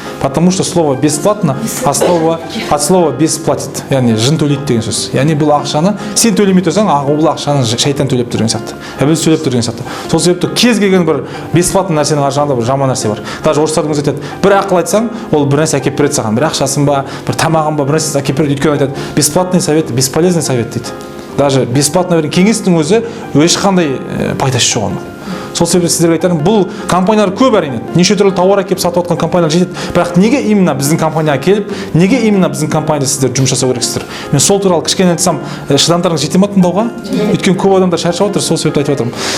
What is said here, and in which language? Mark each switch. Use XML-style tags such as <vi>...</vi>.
<ru>Потому что слово бесплатно от слова бесплатит,</ru> <kk>яғни жын төлейді деген сөз. Яғни бұл ақшаны сен төлемей тұрсаң, бұл ақшаны шайтан төлеп тұрген сияқты. Біз төлеп тұрген сияқты. Сол себепті кез келген бір бесплатно нәрсенің ар жағында бір жаман нәрсе бар. Даже орыстардың өзі айтады, бір ақыл айтсаң, ол бір нәрсе әкеліп береді саған, бір ақшасын ба, бір тамағын ба, бір нәрсе әкеліп береді. Өйткені айтады,</kk> <ru>бесплатный совет, бесполезный совет</ru> <kk>дейді. Даже бесплатно берген кеңестің өзі ешқандай пайдасы жоқ оның. Сол себепті сіздерге айтарым, бұл компаниялар көп әрине. Неше түрлі тауар әкеліп сатып отқан компаниялар жетеді. Бірақ неге именно біздің компанияға келіп, неге именно біздің компанияда сіздер жұмыс жасау керексіздер? Мен сол туралы кішкене айтсам, шыдамдарыңыз жете ме тыңдауға? Өйткені көп адамдар шаршап отыр, сол себепті айтып отырмын.</kk>